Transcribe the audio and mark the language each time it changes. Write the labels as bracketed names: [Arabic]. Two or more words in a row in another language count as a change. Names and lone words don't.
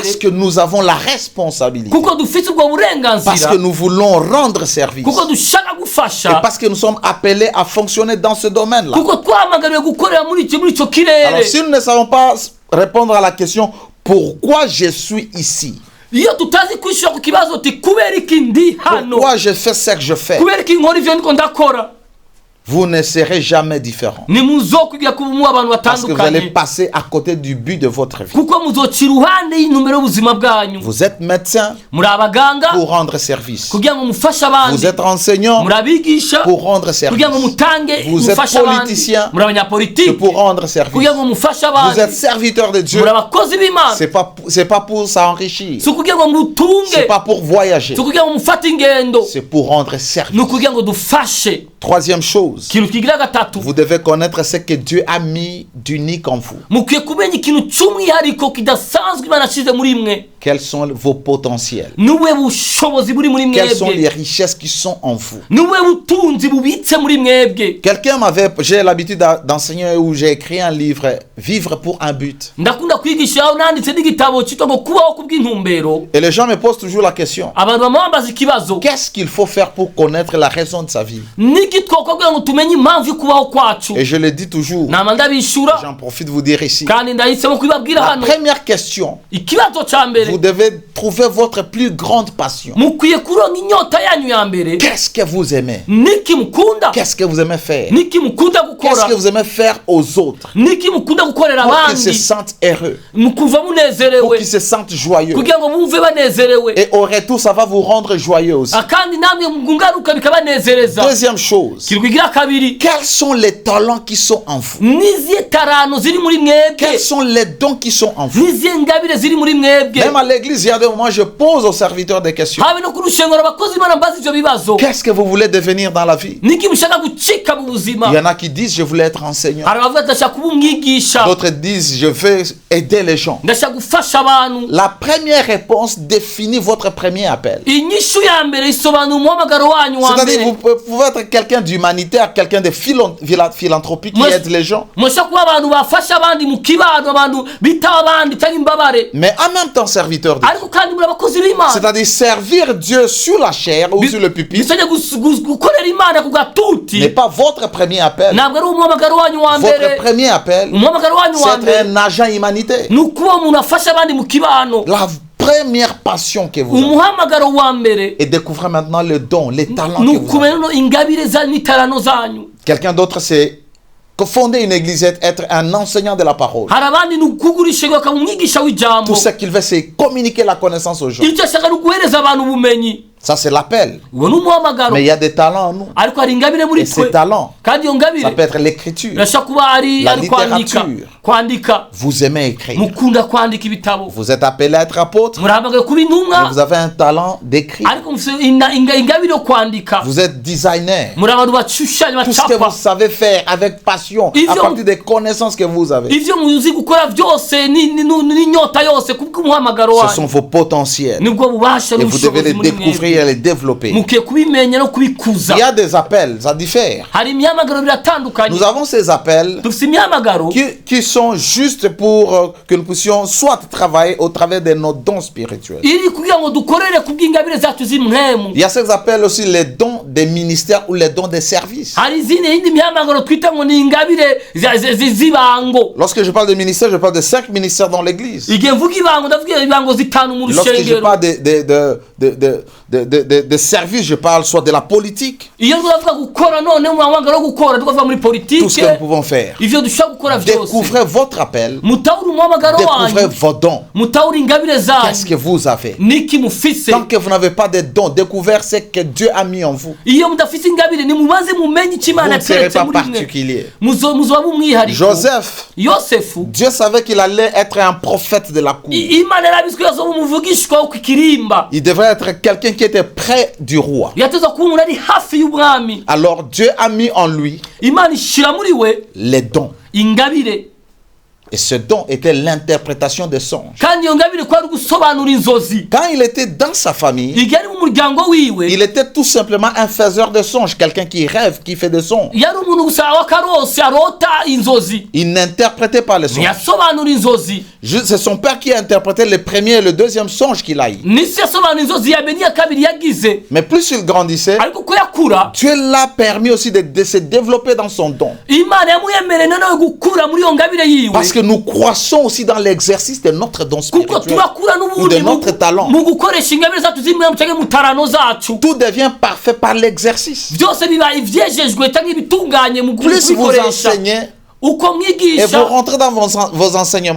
[Rundi] mbere [French] que nous avons la responsabilité. [Rundi] kuko dufite ubwo [French] Parce [Rundi] burenganzira, [French] que nous voulons rendre service. [Rundi] kuko dushaka [French] Et [Rundi] gufasha, [French] parce que nous sommes appelés à fonctionner dans ce domaine-là. [Rundi] kuko twahamagariwe gukorera muri ico [French] Alors [Rundi] kirere. [French] si nous ne savons pas répondre à la question pourquoi je suis ici, [Rundi] iyo tutazi kwishura ku kibazo uti kubera iki ndi hano, [French] pourquoi je fais ce que je fais, [Rundi] kubera iki nkora ivyo ndiko ndakora, [French] vous ne serez jamais différent. [Rundi] nimuzokwigira kuba mu abantu [French] Parce que vous allez [Rundi] batandukanye, [French] passer à côté du but de votre vie. [Rundi] kuko muzoca iruhande y'intumbero y'ubuzima bwanyu. [French] Vous êtes médecin [Rundi] muri abaganga [French] pour rendre service. [Rundi] kugira ngo mufashe [French] Vous [Rundi] abandi, [French] êtes enseignant [Rundi] muri abigisha [French] pour rendre service. [Rundi] kugira ngo mutange [French] Vous êtes [Rundi] mufashe abandi, [French] politicien [Rundi] muri abanyapolitiki [French] pour rendre service. [Rundi] kugira ngo mufashe [French] Vous [Rundi] abandi, [French] êtes serviteur de Dieu. [Rundi] muri abakozi b'Imana. [French] C'est pas pour s'enrichir. [Rundi] si ukugira ngo [French] C'est [Rundi] mutunge, [French] pas pour voyager. [Rundi] si ukugira ngo mufate ingendo, [French] C'est pour rendre service. [Rundi] ni ukugira ngo dufashe. [French] Troisième chose, [Rundi] ikintu kigira gatatu, [French] vous devez connaître ce que Dieu a mis d'unique en vous. [Rundi] mukwiye kumenya ikintu cy'umwihariko kidasanzwe Imana yashyize muri mwe. [French] Quels sont vos potentiels? [Rundi] nubuhe bushobozi buri muri [French] Quelles sont les [Rundi] mwebwe, [French] richesses qui sont en vous? [Rundi] nubuhe butunzi bubitse muri mwebwe. [French] J'ai l'habitude d'enseigner où j'ai écrit un livre, Vivre pour un but. [Rundi] ndakunda kwigisha aho nanditse n'igitabo cyitwa ngo kubaho kubw'intumbero. [French] Et les gens me posent toujours la question, [Rundi] abantu bamwambaza ikibazo, [French] qu'est-ce qu'il faut faire pour connaître la raison de sa vie? [Rundi] niki twakora kugira ngo tumenye impamvu y'ukubaho kwacu. [French] Et je le dis toujours, [Rundi] nama ndabishura [French] j'en profite de vous dire ici. [Rundi] kandi ndahisemo kubibabwira [French] La [Rundi] hano. [French] première question, [Rundi] ikibazo cya [French] vous [Rundi] mbere, [French] devez trouver votre plus grande passion. [Rundi] mukwiye kuronka inyota yanyu ya mbere. [French] Qu'est-ce que vous aimez? [Rundi] niki mukunda, [French] Qu'est-ce que vous aimez faire? [Rundi] niki mukunda [French] Qu'est-ce [Rundi] gukora, [French] que vous aimez faire aux autres [Rundi] niki mukunda gukorera [French] pour qu'ils se [Rundi] abandi, [French] sentent heureux, [Rundi] mukumva [French] pour [Rundi] munezerewe, [French] qu'ils se sentent joyeux? [Rundi] kugira ngo bumve banezerewe. [French] Et au retour, ça va vous rendre joyeux aussi. [Rundi] kandi namwe mu ngaruka bikabanezereza. [French] Deuxième chose, [Rundi] ikintu kigira kabiri, [French] quels sont les talents qui sont en vous? [Rundi] nizihe tarano ziri muri mwebwe, [French] Quels sont les dons qui sont en vous? [Rundi] nizihe ngabire ziri muri mwebwe. [French] Même à l'église, il y a des moments, je pose aux serviteurs des questions. [Rundi] habe no ku rushengero abakozi b'Imana mbaza ivyo bibazo, [French] Qu'est-ce que vous voulez devenir dans la vie? [Rundi] niki mushaka gucika mu buzima. [French] Il y en a qui disent, je voulais être enseignant. [Rundi] hari abavuga ati ndashaka kuba umwigisha, [French] D'autres disent, je veux aider les gens. [Rundi] ndashaka gufasha abantu. [French] La première réponse définit votre premier appel. [Rundi] inyishu ya mbere isobanura umuhamagaro wanyu wa [French] C'est-à-dire, [Rundi] mbere. [French] vous pouvez être quelqu'un d'humanitaire, quelqu'un de philanthropique qui Moi, aide les gens. [Rundi] mushaka kuba abantu bafasha abandi mu kibano, abantu bitaba abandi cyangwa imbabare, [French] Mais en même temps, serviteur de Dieu. [Rundi] ariko kandi muri abakozi b'Imana. [French] C'est-à-dire, servir Dieu sur la chair ou sur le pupitre [Rundi] bisabye gukorera Imana ku gatuti, [French] n'est pas votre premier appel. [Rundi] ntabwo ari umuhamagaro wanyu wa [French] Votre [Rundi] mbere. [French] premier appel, [Rundi] umuhamagaro wanyu wa [French] c'est [Rundi] mbere [French] être un agent humanitaire. [Rundi] ni ukuba umuntu afasha abandi mu kibano. [French] La première passion que vous avez. [Rundi] umuhamagaro wa mbere [French] Et découvrez maintenant le don, les talents [Rundi] ni [French] que vous avez. [Rundi] ukumenya ingabire zanyu n'itarano zanyu. [French] Quelqu'un d'autre, c'est fonder une église, être un enseignant de la parole. [Rundi] hari abandi ni ukugura ishengero akaba umwigisha w'ijambo. [French] Tout ce qu'il veut, c'est communiquer la connaissance aux gens. [Rundi] icyo ashaka ni uguhereza abantu ubumenyi. [French] Ça, c'est l'appel. [Rundi] uwo ni umuhamagaro, [French] Mais il y a des talents en nous. [Rundi] ariko hari ingabire muri [French] Et ces [Rundi] twe, [French] talents, [Rundi] kandi iyo [French] ça [Rundi] ngabire [French] peut être l'écriture, [Rundi] irashobora kuba ari [French] la [Rundi] kwandika, [French] littérature, [Rundi] kwandika [French] Vous aimez écrire. [Rundi] mukunda kwandika ibitabo [French] Vous êtes appelé à être apôtre. [Rundi] murahamagaye kuba [French] Mais [Rundi] intumwa [French] vous avez un talent d'écrire. [Rundi] ariko mufite ingabire yo kwandika [French] Vous êtes designer. [Rundi] muri abantu bashushanya [French] Tout ce que vous [Rundi] bacapa [French] savez faire avec passion, Ils à ont- partir des connaissances que vous avez. [Rundi] ivyo muzi gukora byose n'inyota yose kubw'umuhamagaro [French] Ce [Rundi] wanyu [French] sont vos potentiels. [Rundi] nibwo bubasha [French] Et vous devez [Rundi] n'ubushobozi [French] les [Rundi] muri mwebwe [French] découvrir et les développer. [Rundi] mukwiye kubimenya no kubikuza [French] Il y a des appels, ça diffère. [Rundi] hari imyamagaro biratandukanye [French] Nous avons ces appels [Rundi] dufite imyamagaro [French] qui sont juste pour que nous puissions soit travailler au travers de nos dons spirituels. [Rundi] iri kugira ngo dukorere kubw'ingabire zacu z'imwemu [French] Il y a ces appels aussi les dons des ministères ou les dons des services. [Rundi] hari yindi myamagaro twita ngo ni ingabire z'ibango [French] Lorsque je parle de ministères, je parle de 5 ministères dans l'église. [Rundi] igihe mvuga ibango ndavuga ibango zitanu mu [French] Lorsque je [Rundi] rushengero [French] parle de services, je parle soit de la politique, [Rundi] iyo turavuga gukora none mu mwamagaro wo gukora tukavuga muri [French] tout ce [Rundi] politike [French] que nous pouvons faire. [Rundi] ivyo dushobora gukora vyose [French] Découvrez votre appel, [Rundi] mutahura umuhamagaro [French] découvrez [Rundi] wanyu [French] vos dons. [Rundi] mutahura ingabire [French] Qu'est-ce [Rundi] zanyu [French] que vous avez? [Rundi] niki mufise [French] Tant que vous n'avez pas de dons, découvrez ce que Dieu a mis en vous. [Rundi] iyo mudafise ingabire nimubanze mumenye icyo [French] Vous [Rundi] imana [French] ne serez [Rundi] yateretse [French] pas [Rundi] muri mwe [French] particulier. [Rundi] muzoba b'umwihariko [French] Joseph, [Rundi] yosefu [French] Dieu savait qu'il allait être un prophète de la cour. [Rundi] imana yarabizi ko yazoba umuvugishwa wo ku kirimba [French] Il devait être quelqu'un qui était près du roi. [Rundi] yateza kuba umuntu ari hafi y'ubwami [French] Alors Dieu a mis en lui [Rundi] imana ishira muri we [French] les dons. [Rundi] ingabire [French] Et ce don était l'interprétation des songes. [Rundi] kandi iyo ngabire ko ari gusobanura inzozi [French] Quand il était dans sa famille, [Rundi] igihe ari mu muryango wiwe [French] il était tout simplement un faiseur de songes, quelqu'un qui rêve, qui fait des songes. [Rundi] yari umuntu gusa w'akarose arota inzozi [French] Il n'interprétait pas les songes. [Rundi] ntiyasobanura inzozi [French] C'est son père qui a interprété le premier et le deuxième songe qu'il a eu. [Rundi] n'isi yasobanura inzozi ya mbere n'iya kabiri yagize [French] Mais plus il grandissait, [Rundi] ariko ko yakura [French] Dieu l'a permis aussi de se développer dans son don. [Rundi] imana yamuyemereye noneho gukura muri iyo ngabire yiwe [French] Parce que nous croissons aussi dans l'exercice de notre don [Rundi] kuko [French] spirituel [Rundi] turakura [French] ou [Rundi] n'ubundi [French] de notre talent. [Rundi] mu gukoresha ingabire zacu z'imwe cyangwa mu tarano zacu [French] Tout devient parfait par l'exercice. [Rundi] byose biba ivyejejwe cyangwa ibitunganye mu [French] Plus vous [Rundi] kubikoresha [French] enseignez [Rundi] uko [French] et vous [Rundi] mwigisha [French] rentrez dans vos enseignements,